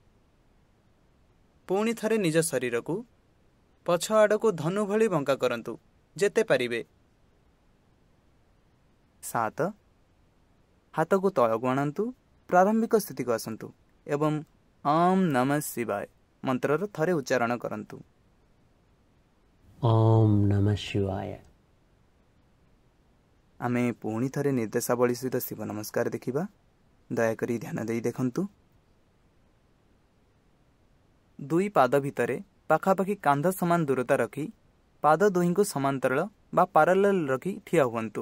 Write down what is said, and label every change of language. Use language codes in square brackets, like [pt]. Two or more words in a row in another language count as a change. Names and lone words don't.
[or] ପୁଣି ଥରେ ନିଜ ଶରୀରକୁ ପଛ ଆଡ଼କୁ ଧନୁ ଭଳି ବଙ୍କା କରନ୍ତୁ ଯେତେ ପାରିବେ। 7. ହାତକୁ ତଳକୁ ଆଣନ୍ତୁ, ପ୍ରାରମ୍ଭିକ ସ୍ଥିତିକୁ ଆସନ୍ତୁ ଏବଂ [sa] ଓମ୍ ନମଃ ଶିବାୟ [or] ମନ୍ତ୍ରର ଥରେ ଉଚ୍ଚାରଣ କରନ୍ତୁ। [sa] ओम नमः शिवाय। [or] ଆମେ ପୁଣି ଥରେ ନିର୍ଦ୍ଦେଶାବଳୀ ସହିତ ଶିବ ନମସ୍କାର ଦେଖିବା। ଦୟାକରି ଧ୍ୟାନ ଦେଇ ଦେଖନ୍ତୁ। 2 ପାଦ ଭିତରେ ପାଖାପାଖି କାନ୍ଧ ସମାନ ଦୂରତା ରଖି ପାଦ ଦୁହିଁଙ୍କୁ ସମାନ୍ତରାଳ ବା ପାରାଲେଲ ରଖି ଠିଆ ହୁଅନ୍ତୁ।